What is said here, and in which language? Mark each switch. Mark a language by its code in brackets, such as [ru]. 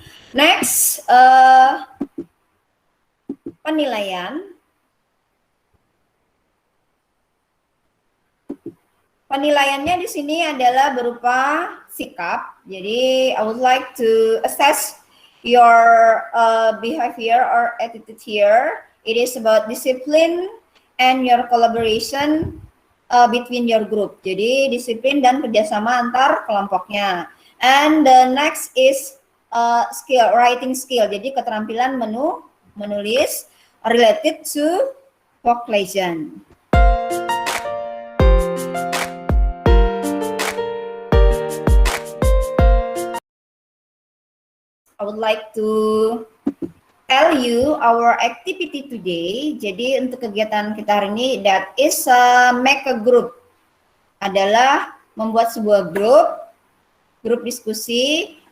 [id] Next, penilaian. Penilaiannya di sini adalah berupa sikap. [en] Jadi, I would like to assess your behavior or attitude here. It is about discipline and your collaboration between your group. [id] Jadi, disiplin dan kerjasama antar kelompoknya. [en] And the next is skill, writing skill. [id] Jadi, keterampilan menulis [en] related to folk legend. I would like to tell you our activity today. [id] Jadi untuk kegiatan kita hari ini, [en] that is make a group. [id] Adalah membuat sebuah grup diskusi.